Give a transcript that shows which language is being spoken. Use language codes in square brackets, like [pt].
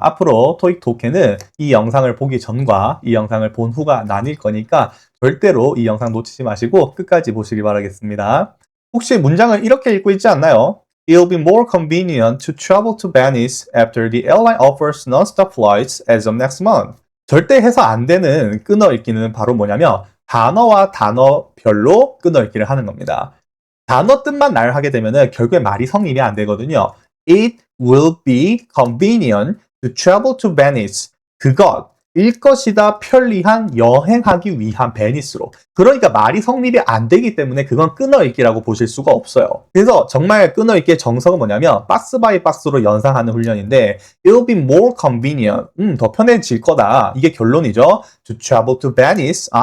[ko] 앞으로 토익 독해는 이 영상을 보기 전과 이 영상을 본 후가 나뉠 거니까 절대로 이 영상 놓치지 마시고 끝까지 보시기 바라겠습니다. 혹시 문장을 이렇게 읽고 있지 않나요? [en] It'll be more convenient to travel to Venice after the airline offers non-stop flights as of next month. [ko] 절대 해서 안 되는 끊어 읽기는 바로 뭐냐면 단어와 단어별로 끊어 읽기를 하는 겁니다. 단어 뜻만 나열하게 되면은 결국에 말이 성립이 안 되거든요. [en] It will be convenient to travel to Venice. [ko] 그것일 것이다 편리한 여행하기 위한 베니스로. 그러니까 말이 성립이 안 되기 때문에 그건 끊어읽기라고 보실 수가 없어요. 그래서 정말 끊어읽기의 정석은 뭐냐면 박스 바이 박스로 연상하는 훈련인데 [en] It'll be more convenient. [ko] 더 편해질 거다. 이게 결론이죠. [en] To travel to Venice.